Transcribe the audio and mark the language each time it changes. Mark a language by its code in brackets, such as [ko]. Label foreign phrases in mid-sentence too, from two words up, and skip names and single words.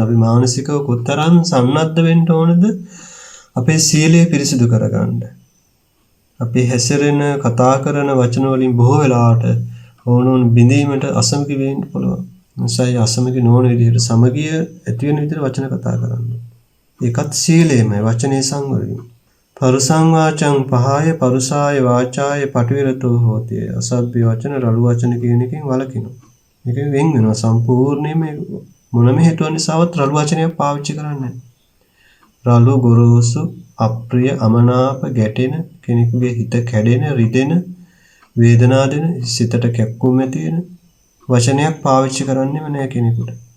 [si] අපි මානසිකව කොතරම් සන්නද්ධ වෙන්න ඕනද අපේ සීලය පිරිසිදු කරගන්න. අපි හැසිරෙන කතා කරන වචන වලින් බොහෝ වෙලාවට ඕනෝන් බිඳීමට අසමගි වෙන්න පුළුවන්. නිසා අසමගි නොවන විදිහට සමගිය ඇති වෙන විදිහට වචන කතා කරන්න. ඒකත් සීලයමයි, වචනේ සංවරය. [pi] පරුසං වාචං පහය පරුසාය වාචාය පටිවිරතෝ හෝති. [si] අසභ්‍ය වචන, රළු වචන කියන එකෙන් වළකිනවා. මේකෙන් වෙන් වෙනවා සම්පූර්ණයෙන්ම. මොනම හේතුවක් නිසාවත් රළු වචනයක් පාවිච්චි කරන්නේ නැහැ. රළු, ගොරෝසු, අප්‍රිය, අමනාප, ගැටෙන, කෙනෙකුගේ හිත කැඩෙන, රිදෙන, වේදනා දෙන, සිතට කැක්කුම් ඇති වෙන වචනයක් පාවිච්චි කරන්නෙම නෑ කෙනෙකුට.